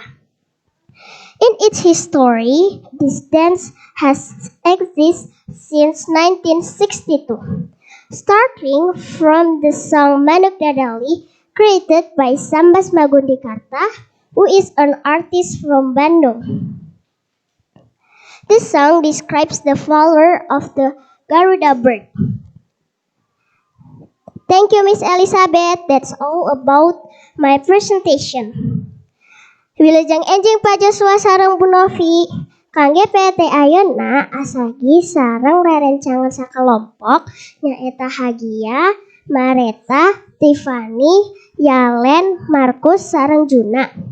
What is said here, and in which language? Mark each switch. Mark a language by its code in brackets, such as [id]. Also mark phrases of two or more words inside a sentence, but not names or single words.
[en] In its history, this dance has existed since 1962, starting from the song Manuk Dadali created by Sambas Magundikarta, who is an artist from Bandung. This song describes the flower of the Garuda bird. Thank you, Miss Elizabeth. That's all about my presentation. [su] Wilujeng enjing Pak Joshua sareng Bu Novi. Kangge PT ayeuna asagi sareng rerencangan sakelompok nyaeta Hagia, Mareta, Tiffany, Yalen, Markus sareng Juna.